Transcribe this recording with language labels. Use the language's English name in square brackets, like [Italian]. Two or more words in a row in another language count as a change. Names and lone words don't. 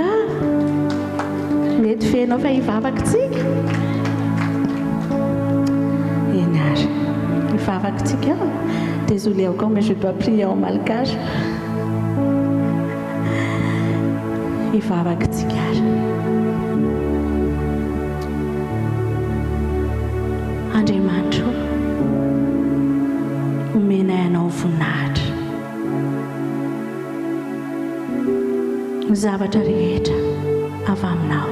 [French] Mais tu fais non, il va Désolée encore, mais je dois prier en malgache. Il va avec tigage. [Malagasy] Andriamanitra, omena ianao voninahitra. Ny zavatra rehetra avy aminao.